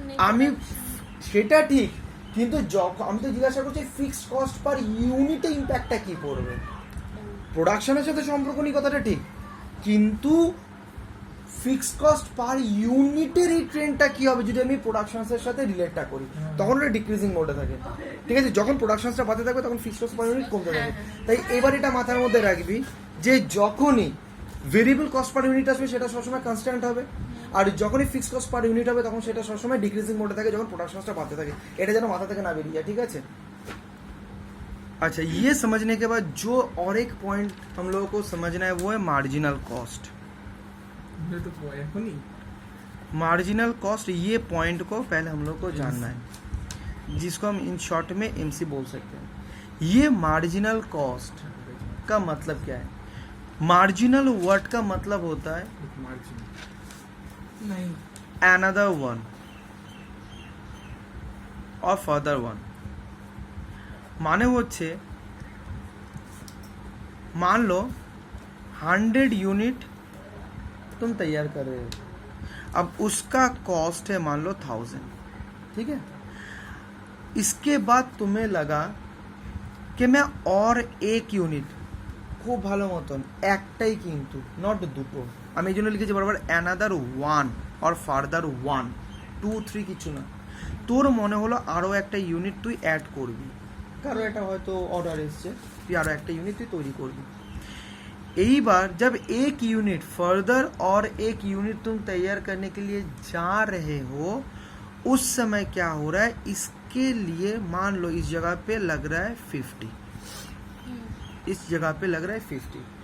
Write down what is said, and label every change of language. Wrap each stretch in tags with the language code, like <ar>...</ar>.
<bn>আমি সেটা ঠিক, কিন্তু যখন আমি তো জিজ্ঞাসা করছি ফিক্সড কস্ট পার ইউনিটে ইম্প্যাক্টটা কি পড়বে, প্রোডাকশনের সাথে সম্পর্ক নেই কথাটা ঠিক, কিন্তু ফিক্সড কস্ট পার ইউনিটের এই ট্রেন্ডটা কি হবে যদি আমি প্রোডাকশনের সাথে রিলেটটা করি, তখন ওটা ডিক্রিজিং মোডে থাকে। ঠিক আছে, যখন প্রোডাকশনটা বাড়তে থাকবে তখন ফিক্সড কস্ট পার ইউনিট কমতে থাকে। তাই এবার এটা মাথার মধ্যে রাখবি যে যখনই ভেরিয়েবল কস্ট পার ইউনিট আসবে সেটা সবসময় কনস্ট্যান্ট হবে, আর যখনই ফিক্সড কস্ট পার ইউনিট হবে তখন সেটা সবসময় ডিক্রিজিং মোডে থাকে যখন প্রোডাকশনটা বাড়তে থাকে। এটা যেন মাথা থেকে না বেরিয়ে যায়। ঠিক আছে,</bn> <hi>अच्छा ये समझने के बाद जो और एक पॉइंट हम लोगों को समझना है वो है मार्जिनल कॉस्ट। ये तो पोए नहीं मार्जिनल कॉस्ट, ये पॉइंट को पहले हम लोग को जानना है, जिसको हम इन शॉर्ट में एमसी बोल सकते हैं। ये मार्जिनल कॉस्ट का मतलब क्या है? मार्जिनल वर्ड का मतलब होता है मार्जिन नहीं</hi> <en>another one or further one।</en> <bn>মানে হচ্ছে</bn> <hi>मान लो 100 यूनिट तुम तैयार कर रहे हो, अब उसका कॉस्ट है मान लो 1000, ठीक है। इसके बाद तुम्हें लगा कि मैं और एक यूनिट</hi> <bn>খুব ভালো মতন একটাই, কিন্তু নট দুটো, আমি এই জন্য লিখেছি বরাবর অ্যানাদার ওয়ান অর ফার্দার 1 2 3 কিছু না। তোর মনে হলো আরও একটা ইউনিট তুই অ্যাড করবি, কারো এটা হয়তো অর্ডার এসছে, তুই আরও একটা ইউনিট তুই তৈরি করবি। এইবার</bn> <hi>जब एक यूनिट फर्दर और एक यूनिट तुम तैयार करने के लिए जा रहे हो, उस समय क्या हो रहा है, इसके लिए मान लो इस जगह पे लग रहा है 50, इस जगह पे लग रहा है 50।</hi>